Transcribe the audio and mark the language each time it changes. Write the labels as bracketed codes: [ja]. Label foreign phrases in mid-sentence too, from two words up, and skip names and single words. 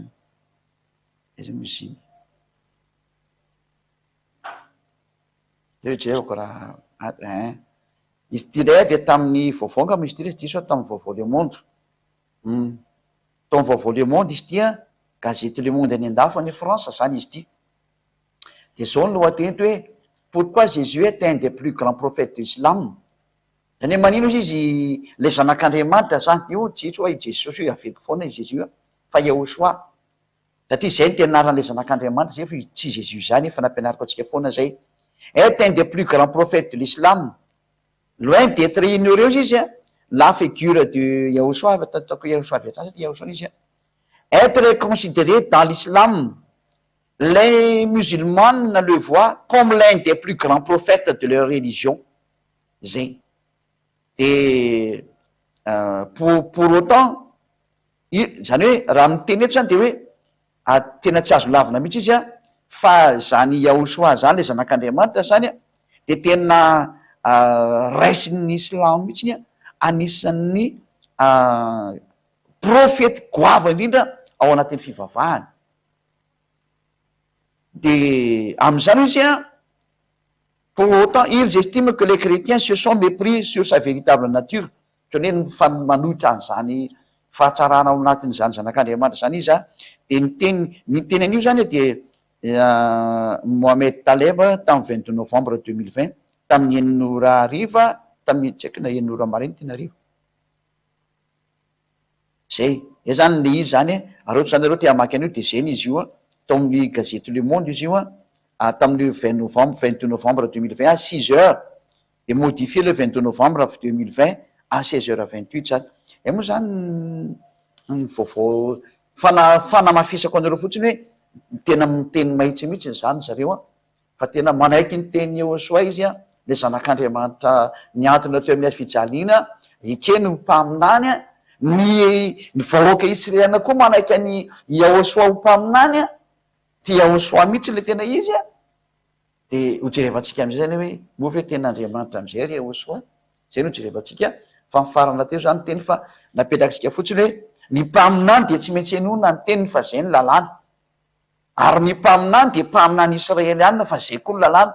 [mg] Izy moziny jerevako raha izy ty ndray de tamin'ny vaovao angamba izy ty izy ty sao tamin'ny vaovao Le Monde, tamin'ny vaovao Le Monde izy ty a, gazety Le Monde any an-dafy any France zany izy ty, de zao ny lohateny hoe [fr] pourquoi Jésus est un des plus grands prophètes de l'islam. [mg] Zany hoe manino izy le zanak'Andriamanitra zany, io jitso hoe Jesosy io aveko foana izy Jésus a, fa Yahoshua, satria zay ny tenaran'le zanak'Andriamanitra zay fa tsy Jésus zany efa nampianariko atsika foana zay. [fr] Est un des plus grands prophètes de l'islam, loin d'être ignoré [mg] izy a, [fr] la figure de Yahoshua, [mg] ataoko Yahoshua viatrasa ty Yahoshua izy a, [fr] être considéré dans l'islam, les musulmans le voient comme l'un des plus grands prophètes de leur religion. [mg] Zay. [fr] Et pour autant, [mg] Zany hoe raha miteny eto zany de hoe tena tsy azo lavina mihitsy izy fa zany Yahosoa zany le zanak'Andriamanitra zany de tena raisin'ny Islamo mihitsiny anisan'ny profety goava indrindra ao anatin'ny fivavahany. De am'zany izy [fr] pour autant ils estiment que les chrétiens se sont mépris sur sa véritable nature, [mg] zany hoe manohitra an'zany fahatsarana ao anatin'zany zanak'Andriamanitra zany izy de ny teny an'io zany de Mohamed Taleb tamin'ny 22 novembre 2020 tamin'ny eninora ariva tamin'ny tsy haiko na eninora mariny tena ariva zay zany le izy zany aroto zany areo te hamaky an'io de zeny izy io tao amin'ny gazety Le Monde izy io tamin'ny 22 novembre 2020 [fr] à 6 heures et modifié le 22 novembre 2020 à 16h28 [mg] zany. Moa zany vaovao fanamafisako anareo fotsiny hoe tena miteny mahitsy mihitsy zany zareo fa tena manaiky ny teny Yahosoa izy le zanak'Andriamanitra niantona teo amin'ny fijaliana ikeny mpaminany ny vahoaka Israely koa manaiky any Yahosoa ho mpaminany ty Yahosoa mihitsy le tena izy de hojerevantsika am'zay zany hoe moa tena Andriamanitra am'zay ry Yahosoa zay no hojerevantsika fa mifarana teo zany teny fa napetraksika fotsiny hoe ny mpaminany de tsy maintsy enona ny teniny fa zay ny lalàna ary ny mpaminany de mpaminany Israelianina fa zay koa ny lalàna.